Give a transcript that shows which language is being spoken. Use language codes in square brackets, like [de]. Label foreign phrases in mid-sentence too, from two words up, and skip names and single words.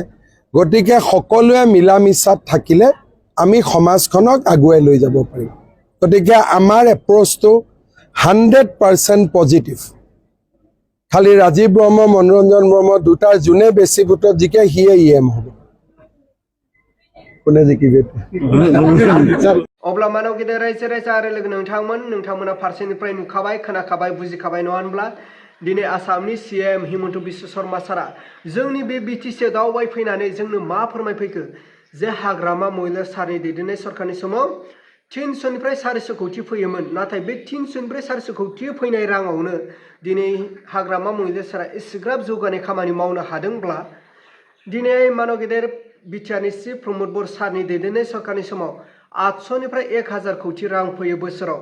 [as] গতিকে সকলোৱে মিলা মিছাত থাকিলে আমি সমাজখনক আগুৱাই লৈ যাব পাৰিম। গতিকে আমাৰ এপ্ৰ'চটো 100% পজিটিভ। খালি ৰাজীৱ বৰ্ম, মনোৰঞ্জন বৰ্ম দুটাৰ যোনে বেছি ভোটত জিকে সিয়ে EM হ'ব। কোনে জিকিবে? [brx] अब्ला मानव गेदेर रायजो राजा आरो लोगो नोंथांमोना फारसेनिफ्राय नुखाबाय, खोनाखाबाय, बुजिखाबाय नङा होनब्ला? दिनै आसामनि CM हिमन्त बिश्व शर्मा सारा जोंनि बे BTC दावबायफैनानै जोंनो मा फोरमायफैखो जे हाग्रामा महिलार सारनि दैदेननाय सरकारनि समाव 300निफ्राय 400 कौटि फैयोमोन, नाथाय बे 300निफ्राय 400 कौटि फैनाय राङावनो दिनै हाग्रामा महिलार सारा एसेग्राब जौगानाय खामानि मावनो हादोंब्ला दिनै मानव गेदेर बिटिआरनि चिफ प्रमोद बर सारनि दैदेननाय सरकारनि समाव 800निफ्राय 1000 कौटि रां फैयो बोसोराव।